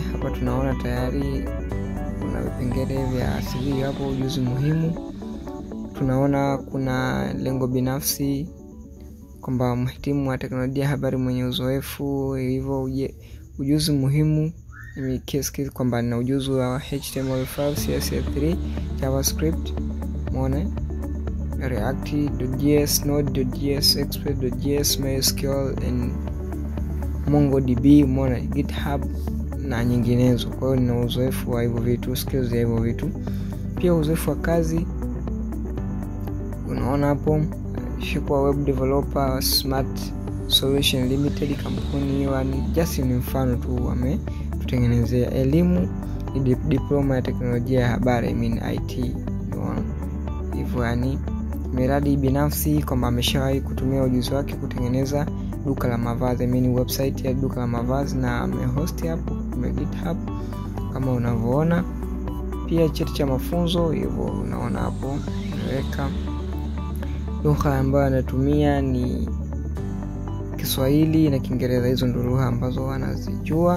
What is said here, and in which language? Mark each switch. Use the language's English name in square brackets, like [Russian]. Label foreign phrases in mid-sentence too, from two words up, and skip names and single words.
[Swahili] Hapa tunaona tayari kuna vipengele vya CV hapo, ujuzi muhimu. Tunaona kuna lengo binafsi kwamba mhitimu wa teknolojia ya habari mwenye uzoefu, hivyo ujuzi muhimu ni case kwamba na ujuzi wa HTML5, CSS3, JavaScript, React.js, Node.js, Express.js, MySQL and MongoDB, GitHub na nyinginezo. Kwa hiyo nina uzoefu wa hivyo vitu, skills ya hivyo vitu. Pia uzoefu wa kazi unaona hapo, shikwa [English] web developer [Swahili] Smart Solution Limited, kampuni hiyo ni just ni mfano tu wametutengenezea. Elimu ni diploma ya teknolojia ya habari, [English] I mean IT. [Swahili] Hivyo yani miradi binafsi kwamba ameshawahi kutumia ujuzi wake kutengeneza duka la mavazi, [English] I mean [Swahili] website ya duka la mavazi na amehost hapo kwenye GitHub kama unavyoona. Pia cheti cha mafunzo hivyo unaona hapo nimeweka. Lugha ambayo anatumia ni Kiswahili na Kiingereza, hizo ndio lugha ambazo anazijua.